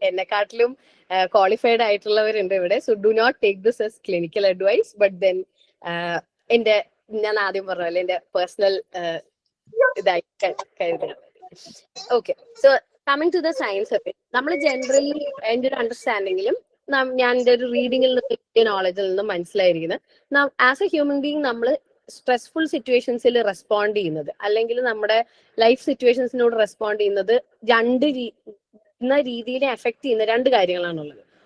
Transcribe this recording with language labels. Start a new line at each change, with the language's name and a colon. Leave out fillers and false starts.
Malayalam: എന്നെക്കാട്ടിലും qualified ആയിട്ടുള്ളവരുണ്ട് ഇവിടെ.
English: So do not take this as clinical advice, but then
Malayalam: ഞാൻ ആദ്യം പറഞ്ഞ എന്റെ പേഴ്സണൽ ഇതായി കരുതണം.
English: okay, so coming to the science of it,
Malayalam: നമ്മൾ ജനറലി എന്റെ ഒരു അണ്ടർസ്റ്റാൻഡിങ്ങിലും ഞാൻ എന്റെ ഒരു റീഡിങ്ങിൽ നിന്നും നോളജിൽ നിന്നും മനസ്സിലായിരിക്കുന്നത്,
English: as a human being
Malayalam: നമ്മൾ സ്ട്രെസ്ഫുൾ സിറ്റുവേഷൻസിൽ റെസ്പോണ്ട് ചെയ്യുന്നത്, അല്ലെങ്കിൽ നമ്മുടെ ലൈഫ് സിറ്റുവേഷൻസിനോട് റെസ്പോണ്ട് ചെയ്യുന്നത് രണ്ട് രീതിയിൽ എഫക്ട് ചെയ്യുന്ന രണ്ട് കാര്യങ്ങളാണുള്ളത്.